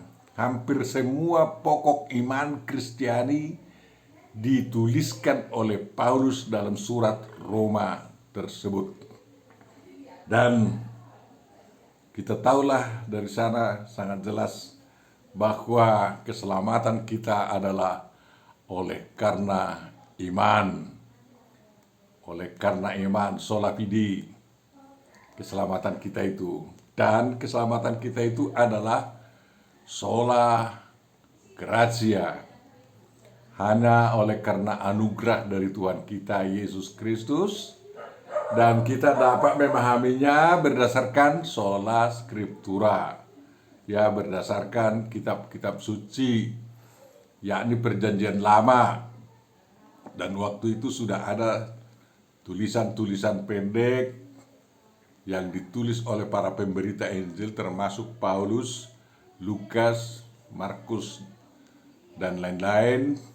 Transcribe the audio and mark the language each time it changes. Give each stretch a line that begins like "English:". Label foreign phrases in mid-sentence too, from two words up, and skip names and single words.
Indonesian: Hampir semua pokok iman Kristiani dituliskan oleh Paulus dalam surat Roma tersebut. Dan kita tahulah dari sana sangat jelas bahwa keselamatan kita adalah oleh karena iman. Oleh karena iman,
Latin: sola fide,
Indonesian: keselamatan kita itu. Dan keselamatan kita itu adalah
Latin: sola gratia,
Indonesian: hanya oleh karena anugerah dari Tuhan kita Yesus Kristus, dan kita dapat memahaminya berdasarkan
Latin: sola scriptura,
Indonesian: ya, berdasarkan kitab-kitab suci, yakni perjanjian lama. Dan waktu itu sudah ada tulisan-tulisan pendek yang ditulis oleh para pemberita Injil, termasuk Paulus, Lukas, Markus, dan lain-lain.